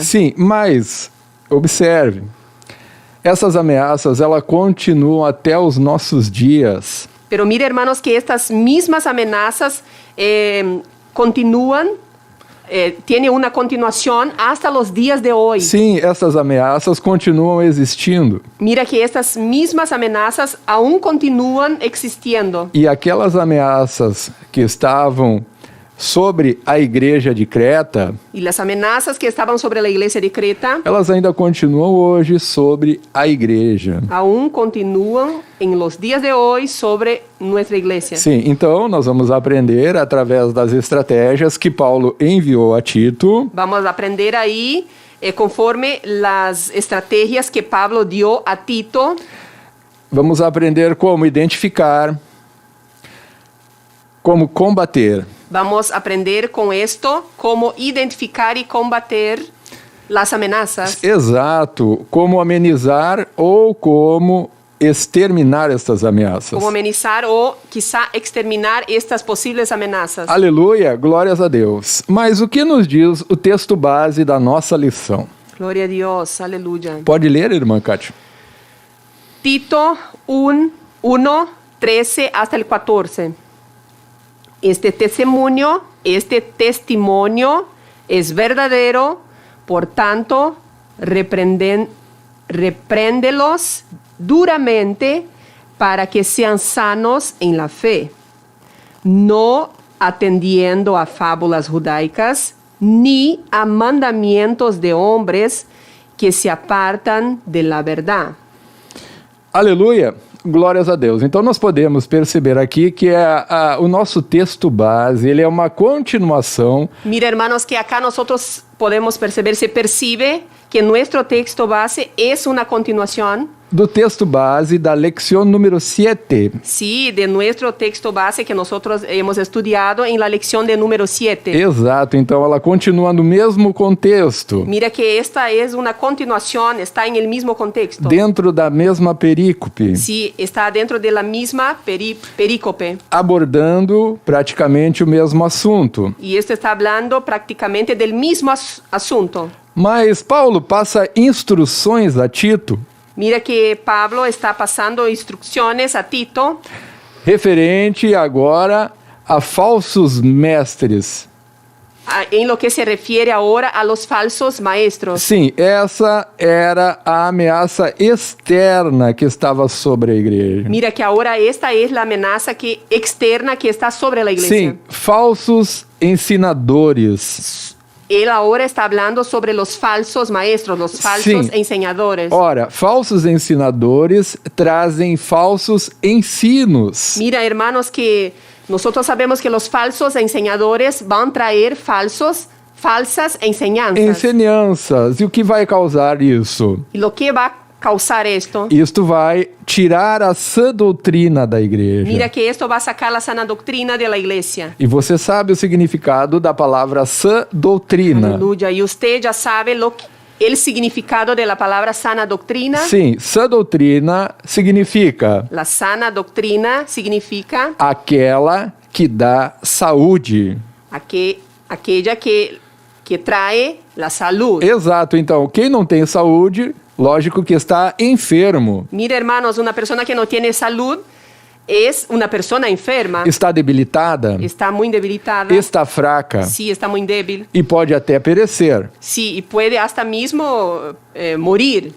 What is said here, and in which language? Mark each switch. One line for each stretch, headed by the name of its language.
Portuguese: Sim, mas observe, essas ameaças elas continuam até os nossos dias.
Spanish: Pero mire, hermanos, que estas mismas amenazas continúan, tienen una continuación hasta los días de hoy.
Portuguese: Sim, essas ameaças continuam existindo.
Spanish: Mira que estas mismas amenazas aún continúan existiendo.
Portuguese: E aquelas ameaças que estavam sobre a igreja de Creta,
Spanish: Y las amenazas que estaban sobre la iglesia de Creta
Portuguese: elas ainda continuam hoje sobre a igreja.
Spanish: aún continúan en los días de hoy sobre nuestra iglesia.
Portuguese: Sim, então nós vamos aprender através das estratégias que Paulo enviou a Tito.
Spanish: Vamos a aprender ahí conforme las estrategias que Pablo dio a Tito.
Portuguese: Vamos aprender como identificar, como combater.
Spanish: Vamos a aprender con esto cómo identificar y combater las amenazas.
Portuguese: Exato, como amenizar ou como exterminar estas ameaças.
Spanish: Cómo amenizar o quizá exterminar estas posibles amenazas.
Portuguese: Aleluia, glórias a Deus. Mas o que nos diz o texto base da nossa lição?
Spanish: Gloria a Dios, aleluya.
Portuguese: Pode ler, irmã Kátia?
Spanish: Tito 1, 13 hasta el 14. Este testimonio es verdadero, por tanto, repréndelos duramente para que sean sanos en la fe, no atendiendo a fábulas judaicas ni a mandamientos de hombres que se apartan de la verdad.
Portuguese: Aleluia, glórias a Deus. Então nós podemos perceber aqui que o nosso texto base, ele é uma continuação.
Spanish: Mira, hermanos, que acá nosotros podemos perceber, se percibe que nuestro texto base es una continuación.
Portuguese: Do texto base da lección número 7.
Spanish: Sí, de nuestro texto base que nosotros hemos estudiado en la lección de número 7.
Portuguese: Exato, então ela continua no mesmo contexto.
Spanish: Mira que esta es una continuación, está en el mismo contexto.
Portuguese: Dentro da mesma perícope.
Spanish: Sí, está dentro de la misma perícope.
Portuguese: Abordando praticamente o mesmo assunto.
Spanish: Y esto está hablando prácticamente del mismo asunto.
Portuguese: Mas Paulo passa instruções a Tito.
Spanish: Mira que Pablo está pasando instrucciones a Tito
Portuguese: Referente agora a falsos mestres.
Spanish: en lo que se refiere ahora a los falsos maestros.
Portuguese: Sim, essa era a ameaça externa que estava sobre a igreja.
Spanish: Mira que ahora esta es la amenaza externa que está sobre la iglesia.
Portuguese: Sim, falsos ensinadores.
Spanish: Él ahora está hablando sobre los falsos maestros, los falsos
Portuguese: Sim.
Spanish: enseñadores.
Portuguese: Ora, falsos ensinadores trazem falsos ensinos.
Spanish: Mira, hermanos, que nosotros sabemos que los falsos enseñadores van a traer falsas enseñanzas.
Portuguese: Ensinanças. E o que vai causar isso?
Spanish: Y lo que va a causar esto,
Portuguese: Isto vai tirar a sã doutrina da igreja.
Spanish: mira que esto va a sacar la sana doctrina de la iglesia.
Portuguese: E você sabe o significado da palavra sã doutrina.
Spanish: Aleluya. Y usted ya sabe el significado de la palabra sana doctrina.
Portuguese: Sim, sã doutrina significa
Spanish: La sana doctrina significa
Portuguese: aquela que dá saúde.
Spanish: aquella que trae la salud.
Portuguese: Exato. Então, quem não tem saúde, lógico que está enfermo,
Spanish: Mira, hermanos, una persona que no tiene salud es una persona enferma.
Portuguese: está debilitada,
Spanish: Está muy debilitada.
Portuguese: está fraca
Spanish: Sí, está muy débil.
Portuguese: e pode até perecer.
Spanish: Sí, y puede hasta mismo morir.